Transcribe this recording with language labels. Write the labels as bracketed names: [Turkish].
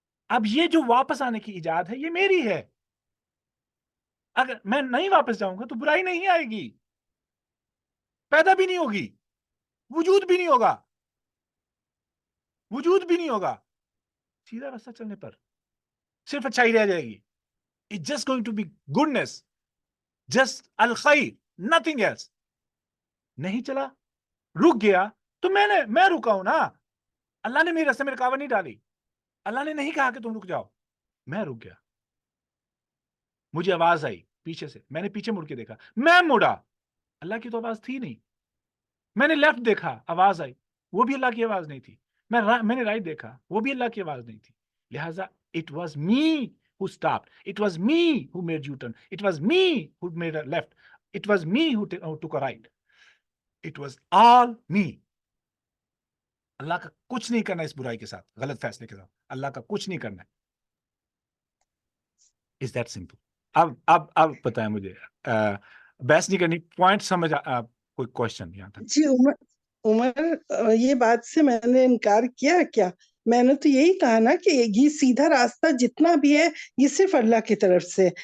[Urdu] اب یہ جو واپس آنے کی ایجاد ہے یہ میری ہے. اگر میں نہیں واپس جاؤں گا تو برائی نہیں آئے گی، پیدا بھی نہیں ہوگی، وجود بھی نہیں ہوگا، وجود بھی نہیں ہوگا. سیدھا راستہ چلنے پر صرف اچھائی رہ جائے گی. [English] It's just going to be goodness, just الخیر, nothing else. [Urdu] نہیں چلا، رک گیا، تو میں رکا ہوں نا. اللہ نے میرے راستے میں رکاوٹ نہیں ڈالی، اللہ نے نہیں کہا کہ تم رک جاؤ، میں رک گیا. مجھے آواز آئی پیچھے سے، میں نے پیچھے مڑ کے دیکھا، میں مڑا، اللہ کی تو آواز تھی نہیں. میں نے لیفٹ دیکھا، آواز آئی، وہ بھی اللہ کی آواز نہیں تھی. میں نے رائٹ دیکھا، وہ بھی اللہ کی آواز نہیں تھی. [English] لہٰذا it was me who stopped, it was me who made U-turn, it was me who made a left, it was me who took a right, it was all me. [Urdu] اللہ کا کچھ نہیں کرنا اس برائی کے ساتھ، غلط فیصلے کے ساتھ، اللہ کا کچھ نہیں کرنا ہے. [English] Is that simple. [Urdu] اب بتائیں مجھے، بحث نہیں کرنی، پوائنٹ سمجھ، کوئی کوشچن یہاں تک؟ جی عمر، یہ بات سے میں نے انکار کیا کیا؟ میں نے تو یہی کہا نا کہ یہ سیدھا راستہ جتنا بھی ہے یہ صرف اللہ کی طرف سے.